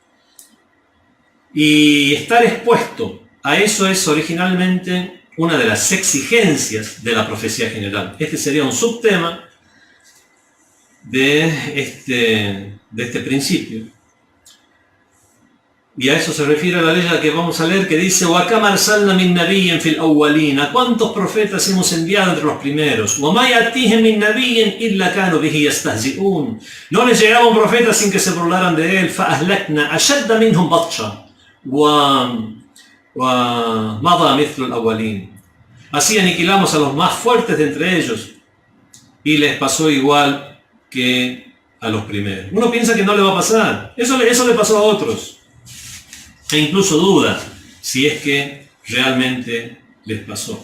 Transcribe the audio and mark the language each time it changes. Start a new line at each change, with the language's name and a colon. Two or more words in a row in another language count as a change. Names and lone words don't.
Spanish: Y estar expuesto a eso es originalmente una de las exigencias de la profecía general. Este sería un subtema de este principio. Y a eso se refiere la ley que vamos a leer, que dice:
Arabic: وَكَمَا أَرْسَلْنَا مِن نَبِيٍّ فِي الْأَوَّلِينَ.
Spanish: ¿A cuántos profetas hemos enviado entre los primeros?
Arabic: وَمَا يَأْتِيهِم مِن نَبِيٍّ إِلَّا كَانُوا بِهِ يَسْتَهْزِئُونَ.
Spanish: No les llegaba un profeta sin que se burlaran de él.
Arabic: فَأَهْلَكْنَا أَشَدَّ مِنْهُمْ بَطْشًا وَمَضَى مِثْلُ الْأَوَّلِينَ.
Spanish: Así aniquilamos a los más fuertes de entre ellos, y les pasó igual que a los primeros. Uno piensa que no le va a pasar. Eso le pasó a otros. E incluso duda si es que realmente les pasó.